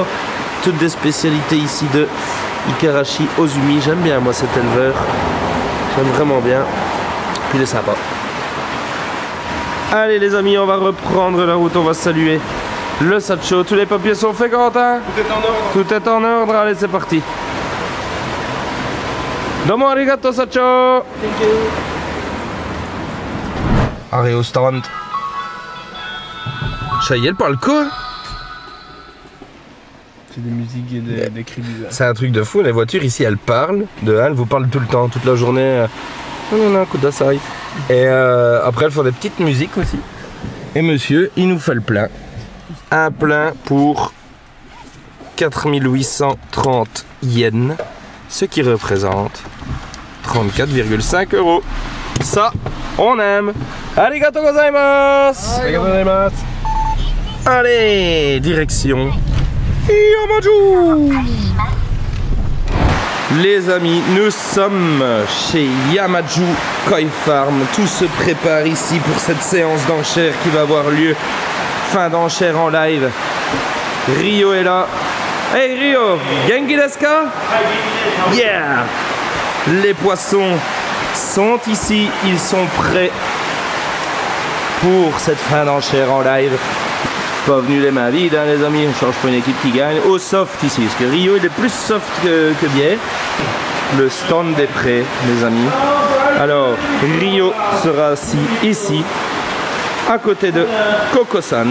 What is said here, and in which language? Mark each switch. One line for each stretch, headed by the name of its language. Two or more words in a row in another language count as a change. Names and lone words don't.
French: Toutes des spécialités ici de Ikarashi Ozumi. J'aime bien moi cet éleveur, j'aime vraiment bien, puis il est sympa. Allez les amis, on va reprendre la route, on va saluer le Sacho. Tous les papiers sont faits, Quentin? Tout est en ordre. Tout est en ordre, allez c'est parti.
Japanese: どうもありがとう社長.
English: Thank you.
French: Allez au stand. Chayel parle quoi? C'est des musiques et des cris bizarres. C'est un truc de fou, les voitures ici elles parlent, elles vous parlent tout le temps, toute la journée. Non, kudasai. Et après elles font des petites musiques aussi. Et monsieur, il nous fait le plein. Un plein pour 4830 yens, ce qui représente 34,5 €. Ça, on aime.
Japanese: ありがとうございます. ありがとうございます.
French: Allez, direction Yamaju. Les amis, nous sommes chez Yamaju Koi Farm. Tout se prépare ici pour cette séance d'enchères qui va avoir lieu. Fin d'enchères en live. Rio est là.
English: Hey Rio,
Japanese: 元気ですか? Yeah.
French: Les poissons sont ici, ils sont prêts. pour cette fin d'enchère en live. Pas venu les mains vides, hein, les amis. On change pour une équipe qui gagne. Au soft ici, parce que Rio il est plus soft que bière. Le stand des prêts, les amis. Alors, Rio sera assis ici, à côté de Coco-san.